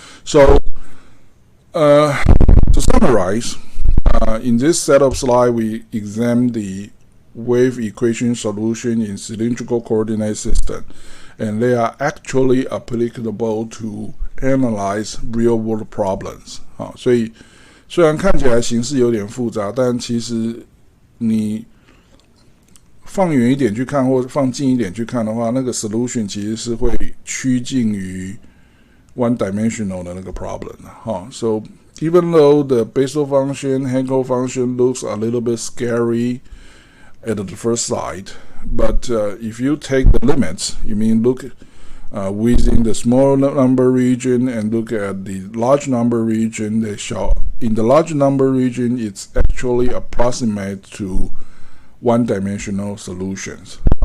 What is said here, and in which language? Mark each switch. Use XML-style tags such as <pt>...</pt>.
<en>So to summarize, in this set of slides, we examine the wave equation solution in cylindrical coordinate system, and they are actually applicable to analyze real world problems.</en> <zh>所以虽然看起来形式有点复杂，但其实你放远一点去看或放近一点去看的话，那个 solution 其实是会趋近于 one-dimensional 的那个 problem.</zh> <en>So even though the Bessel function, Hankel function looks a little bit scary at the first sight, but if you take the limits, you mean look within the small number region and look at the large number region, they show in the large number region it's actually approximate to one-dimensional solutions.</en>